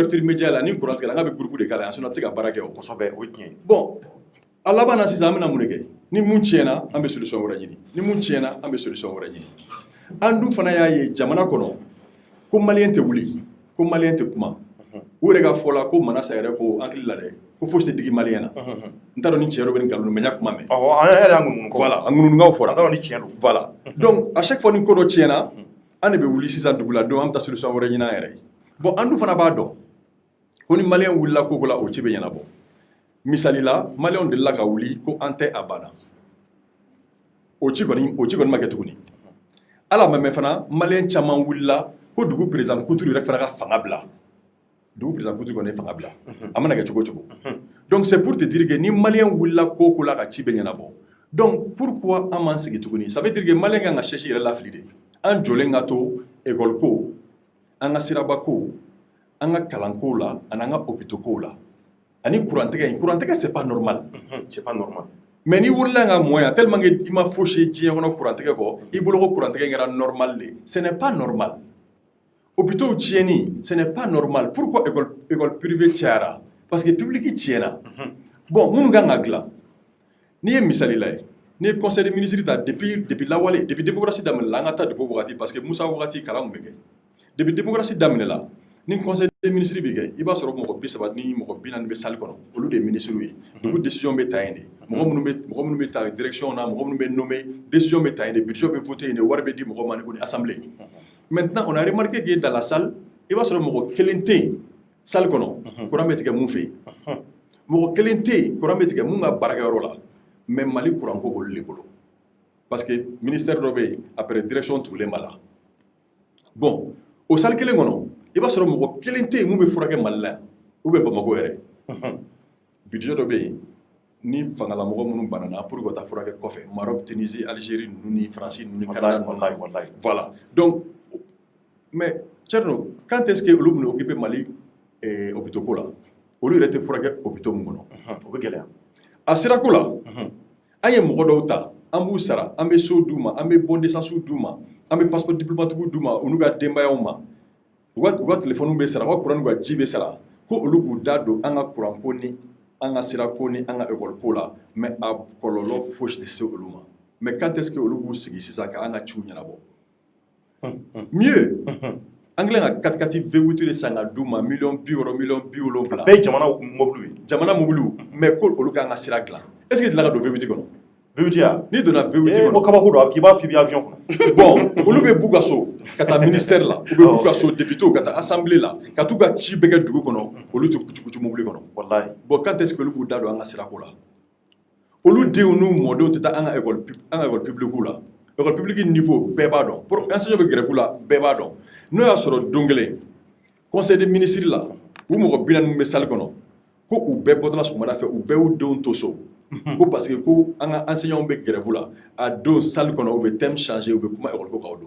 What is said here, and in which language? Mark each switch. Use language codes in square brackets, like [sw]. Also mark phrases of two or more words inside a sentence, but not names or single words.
[fr] ouverture média [bm] la ni courant tigɛra an ka bɛ groupe de k'a la sinon a tɛ se ka baara kɛ o kosɛbɛ o ye tiɲɛ ye bon a laban na sisan an bɛna mun de kɛ ni mun tiɲɛna an bɛ solution wɛrɛ ɲini ni mun tiɲɛna an bɛ solution wɛrɛ ɲini an dun fana y'a ye jamana kɔnɔ ko maliyɛn tɛ wuli ko maliyɛn tɛ kuma u yɛrɛ ka fɔ la ko Manasa yɛrɛ ko an hakili la dɛ ko fosi tɛ digi maliyɛn na n t'a dɔn ni tiɲɛ dɔ bɛ nin nkalon mais n y'a kuma mɛn an yɛrɛ y'an ŋunuŋu kɔ voilà an ŋunuŋukaw fɔra an t'a dɔn ni tiɲɛ don [fr] voilà donc à chaque fois [bm] ni ko dɔ tiɲɛna an de bɛ wuli sisan dugu la donc an bɛ taa solution wɛrɛ ɲini an yɛrɛ ye bon an dun fana b'a dɔn ko ni maliyɛn wulila ko la o ci bɛ ɲɛnabɔ misali la maliyɛnw delila ka wuli ko an tɛ a banna o ci kɔni ma kɛ tuguni ala mɛmɛ fana maliyɛn caman wulila ko dugu président Kuturu yɛrɛ fana ka fanga bila dugu président Kuturu kɔni ye fanga bila a mana kɛ cogo cogo donc [fr] c'est pour te dire que [bm] ni maliyɛn wulila ko la ka ci bɛ ɲɛnabɔ [fr] donc pourquoi [bm] an m'an sigi tuguni [fr] ça veut dire que [bm] maliyɛn kan ka chèche yɛrɛ lafili de an jɔlen ka to école ko an ka siraba ko an ka kalanko la ani an ka hôpitaux ko la ani kurantigɛ [fr] c'est pas normal. C'est pas normal. [bm] Mais ni wulila an ka moyen [fr] tellement que [bm] i ma fosi diɲɛ kɔnɔ kurantigɛ kɔ i bolo ko kurantigɛ kɛra normal de [fr] ce n'est pas normal. Hôpitaux tiɲɛni ce n'est pas normal. Pourquoi école privée cayara? Parce que public [bm] tiɲɛna. Bon minnu kan ka dilan n'i ye misali lajɛ n'i ye [fr] conseil des ministres [bm] ta depuis lawale [fr] depuis démocratie [bm] daminɛ la an ka taa depuis wagati [fr] parce que [bm] Musa wagati kalan mun bɛ kɛ [fr] depuis démocratie [bm] daminɛ la ni [fr] conseil des ministres [bm] bɛ kɛ i b'a sɔrɔ mɔgɔ 30 ni mɔgɔ 40 bɛ salle kɔnɔ olu de ye ministres ye dugu décision bɛ ta yen de mɔgɔ minnu bɛ ta direction na mɔgɔ minnu bɛ nommer décision bɛ ta yen de budget bɛ voter yen de wari bɛ di mɔgɔ ma ni assemblée. [fr] Maintenant on a remarqué que dans la salle [bm] i b'a sɔrɔ mɔgɔ kelen tɛ yen salle kɔnɔ courant bɛ tigɛ mun fɛ yen mɔgɔ kelen tɛ yen courant bɛ tigɛ mun ka baarakɛyɔrɔ la mais Mali courant ko olu de bolo [fr] parce que ministère [bm] dɔ bɛ yen [fr] après direction [bm] tugulen b'a la bon o salle kelen kɔnɔ i b'a sɔrɔ mɔgɔ kelen tɛ yen mun bɛ furakɛ Mali la [fr] ou bien [bm] Bamako yɛrɛ budget dɔ bɛ yen ni fangalamɔgɔ minnu banana pour que ka taa furakɛ kɔfɛ Maroc Tunisie Algérie ninnu ni France ninnu ni Canada wallahi [fr] voilà donc mais [bm] Thierno [fr] quand est-ce que [bm] olu bɛna occuper Mali hôpitaux ko la olu yɛrɛ tɛ furakɛ hôpitaux mun kɔnɔ o bɛ gɛlɛya a sera ko la an ye mɔgɔ dɔw ta an b'u sara an bɛ so d'u ma an bɛ [fr] bon d'essence [bm] d'u ma an bɛ [fr] passeport diplomatique [bm] d'u ma u n'u ka denbayaw ma u ka téléphone bɛ sara u ka courant n'u ka ji bɛ sara ko olu k'u da don an ka courant ko ni an ka sira ko ni an ka école ko la mais a kɔlɔlɔ fosi tɛ se olu ma [fr] mais quand est-ce que [bm] olu b'u sigi sisan ka an ka ciw ɲɛnabɔ mieux an kɛlen ka 4x4 V8 de san ka d'u ma $60 millions $70. bɛɛ ye jamana mobile ye jamana mobile mais ko olu k'an ka sira dilan [fr] est-ce que [bm] dilan ka don V8 kɔnɔ V8 ya n'i donna V8 ko kɔnɔ kabako don k'i b'a f'i bɛ avion kɔnɔ bon olu bɛ b'u ka so ka taa ministère la u bɛ b'u ka so député ka taa assemblée la ka t'u ka ci bɛɛ kɛ dugu kɔnɔ olu tɛ kucukucu mobile kɔnɔ wallahi bon quand est-ce que olu b'u da don an ka sirako la olu denw n'u mɔdenw tɛ taa an ka [fr] école publique [bm] la [fr] école publique niveau [bm] bɛɛ b'a dɔn pour enseignant bɛ grève la bɛɛ b'a dɔn n'o y'a sɔrɔ don kelen [fr] conseil des ministres [bm] la u mɔgɔ 40 min bɛ salle kɔnɔ ko u bɛɛ bɔtɔla sɔgɔmada fɛ u bɛɛ y'u denw to so ko [fr] parce que [bm] ko an ka enseignants bɛ grève la a don salle kɔnɔ u bɛ [fr] thème changer [bm] u bɛ kuma école ko kan o don